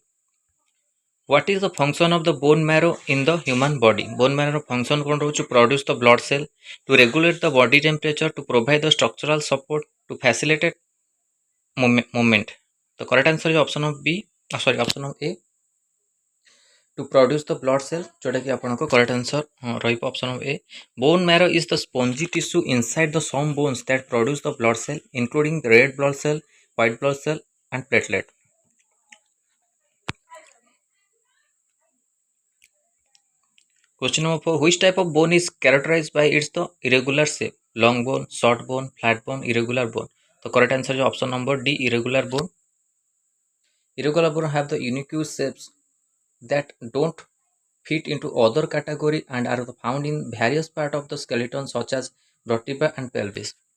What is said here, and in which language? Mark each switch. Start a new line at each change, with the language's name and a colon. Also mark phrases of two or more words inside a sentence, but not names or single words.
English: What is the function of the bone marrow in the human body? Bone marrow function to produce the blood cell, to regulate the body temperature, to provide the structural support, to facilitate movement. The correct answer is option of B. Option of A. To produce the blood cell
Odia: ଯୋଟା କି ଆପଣଙ୍କ
English: correct answer रहिबो option of A bone marrow is the spongy tissue inside the some bones that produce the blood cell including the red blood cell white blood cell and platelet question number 4 which type of bone is characterized by its the irregular shape long bone short bone flat bone irregular bone the correct answer is option number D irregular bone have the unique shapes that don't fit into other category and are found in various parts of the skeleton such as vertebra and pelvis.